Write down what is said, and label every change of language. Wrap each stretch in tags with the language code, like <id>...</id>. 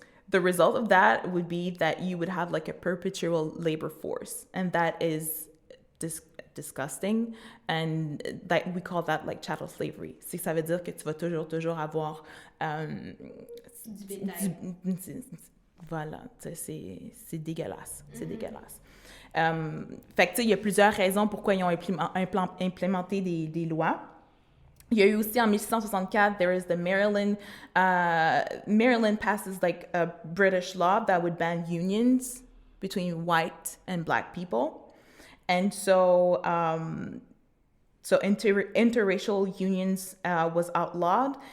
<en>The result of that would be that you would have a perpetual labor force, and that is disgusting, and that we call that chattel slavery.</en> <fr>C'est que ça veut dire que tu vas toujours avoir du bétail. Voilà, c'est dégueulasse, c'est dégueulasse. Fait que tu sais, il y a plusieurs raisons pourquoi ils ont implémenté des lois. Il y a eu aussi en 1664,</fr> <en>there is the Maryland passes a British law that would ban unions between white and black people. And so interracial unions was outlawed.</en>